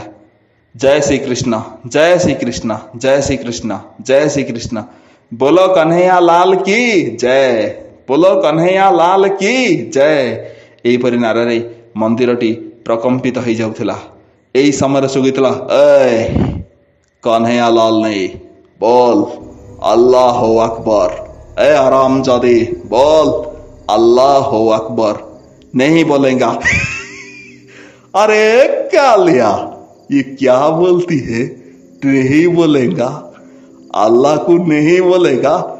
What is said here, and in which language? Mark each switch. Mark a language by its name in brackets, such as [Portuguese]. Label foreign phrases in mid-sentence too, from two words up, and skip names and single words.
[Hindi] जय श्रीकृष्ण, जय श्रीकृष्ण, जय श्रीकृष्ण, जय श्रीकृष्ण, बोलो कन्हैया लाल की जय, बोलो कन्हैया लाल की जय। [Odia] ଏହିପରି ନାରାରେ ମନ୍ଦିରଟି ପ୍ରକମ୍ପିତ ହେଇଯାଉଥିଲା। ଏହି ସମୟରେ ଶୁଭିଥିଲା, କହ୍ନୈୟା ଲାଲ ନେଇ ବୋଲ [Arabic] الله أكبر. [Hindi] ए हरामजादे बोल [Arabic] الله أكبر. [Hindi] नहीं बोलेगा। अरे कालिया, ये क्या बोलती है? नहीं बोलेगा, अल्लाह को नहीं बोलेगा।